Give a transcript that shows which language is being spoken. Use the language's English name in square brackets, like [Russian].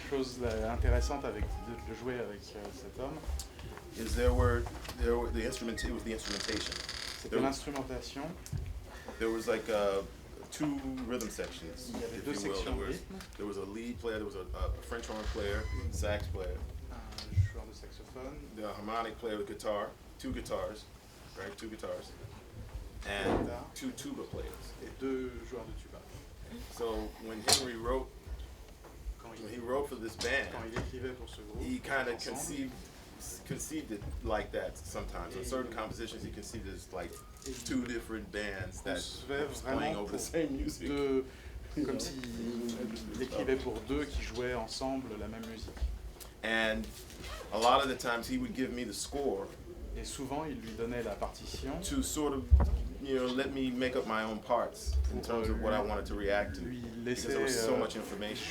[French] chose intéressante de jouer avec cet homme, [English] is it was the instrumentation. [French] C'était l'instrumentation. [English] There was like two rhythm sections. [French] Il y avait [English] if [French] deux [English] you will. [French] sections de rythme. [English] There was a lead player, there was a French horn player, sax player, [French] Un joueur de saxophone. [English] the harmonic player with guitar, two guitars, and two tuba players. [French] Et deux joueurs de tuba. [English] So when Henry wrote for this band, [French] Quand il écrivait pour ce groupe, [English] he kind of [French] ensemble, [English] conceived it like that sometimes. On certain compositions, he conceived it as like two different bands that was playing over the same music. [French] comme s'il écrivait pour deux qui jouaient ensemble la même musique. [English] And a lot of the times he would give me the score [French] Et souvent, il lui donnait la partition [English] to sort of, let me make up my own parts in terms of what I wanted to react to. [French] lui [English] Because [French] laisser [English] there was so much information.